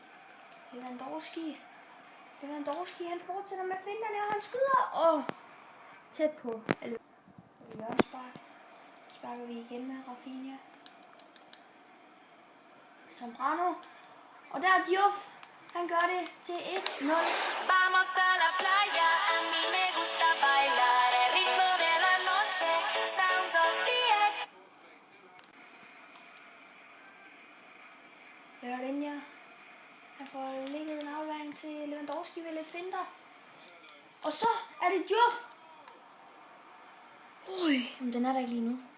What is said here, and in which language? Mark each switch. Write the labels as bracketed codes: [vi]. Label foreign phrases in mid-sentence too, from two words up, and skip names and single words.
[da] Lewandowski, han fortsætter med fingrene, og han skyder. Og tæt på. Hjørnespark. Sparker vi igen med Rafinha. Zambrano. Og der er Diouf. Han gør det til 1-0. [es] Vamos a la playa, a mí me gusta bailar el ritmo de la noche, [en] sounds of fiesta. [da] Vierinha. Han får ligget en afværing til Lewandowski ved lidt finter. Og så er det Diouf. Men den er der ikke lige nu.